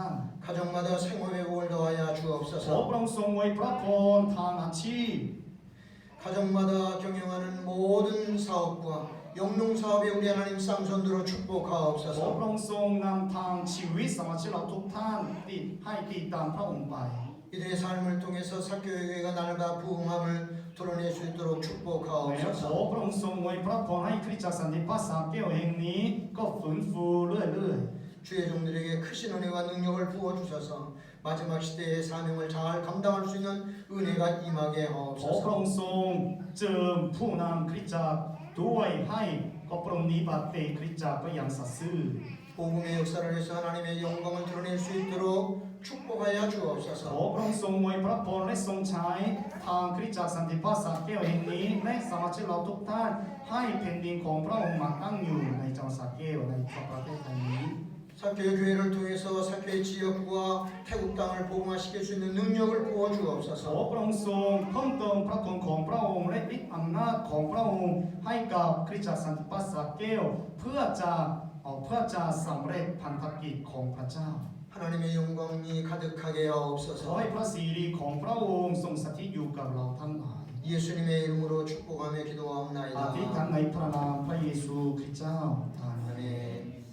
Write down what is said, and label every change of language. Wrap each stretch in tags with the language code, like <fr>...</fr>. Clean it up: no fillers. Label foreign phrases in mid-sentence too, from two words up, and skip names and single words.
<ko>가정마다 생업의 복을 더하여</ko> <th>ขอ</th> <ko>주옵소서.</ko> <th>พระองค์ทรงไว้พระพรทางอาชีพ</th> <ko>가정마다 경영하는 모든 사업과 영농사업에 우리 하나님 쌍손들어</ko> <th>ขอ</th> <ko>축복하옵소서.</ko> <th>พระองค์ทรงนำทางชีวิตสมาชิกเราทุกท่านให้ติดตามพระองค์ไป</th> <ko>이들의 삶을 통해서 사교회가 날과 부흥함을 드러낼 수 있도록</ko> <th>และขอ</th> <ko>축복하옵소서.</ko> <th>พระองค์ทรงไว้พระพรให้คริสตจักรสันติภาพสาแก้วแห่งนี้ก็ฟื้นฟูเรื่อย</th> <ko>주의 종들에게 크신 은혜와 능력을 부어 주셔서 마지막 시대의 사명을 잘 감당할 수 있는 은혜가 임하게</ko> <th>ๆขอพระ</th> <ko>하옵소서.</ko> <th>องค์ทรงเจิมผู้นำคริสตจักรด้วยให้ก็ปรงนิบัติคริสตจักรก็ยังสัตย์ซื่อ</th> <ko>복음의 역사를 해서 하나님의 영광을 드러낼 수 있도록 축복하여</ko> <th>ขอ</th> <ko>주옵소서.</ko> <th>พระองค์ทรงไว้พระพรและทรงใช้ทางคริสตจักรสันติภาพสาแก้วแห่งนี้และสมาชิกเราทุกท่านให้แผ่นดินของพระองค์มาตั้งอยู่ในจังหวัดสาแก้วในประเทศไทยนี้</th> <ko>사교회 교회를 통해서 사교회 지역과 태국 땅을 복음화시킬 수 있는 능력을 부어</ko> <th>ขอ</th> <ko>주옵소서.</ko> <th>พระองค์ทรงเพิ่มเติมพระคุณของพระองค์และฤทธิ์อำนาจของพระองค์ให้กับคริสตจักรสันติภาพสาแก้วเพื่อจะสำเร็จพันธกิจของพระเจ้า</th> <ko>하나님의 영광이 가득하게</ko> <th>ขอ</th> <ko>하옵소서.</ko> <th>ให้พระสิริของพระองค์ทรงสถิตอยู่กับเราทั้งหลาย</th> <ko>예수님의 이름으로 축복하며</ko> <th>อธิษฐาน</th> <ko>기도하옵나이다.</ko> <th>ในพระนามพระเยซูคริสต์เจ้าอาเมน</th> <ko>아멘.</ko>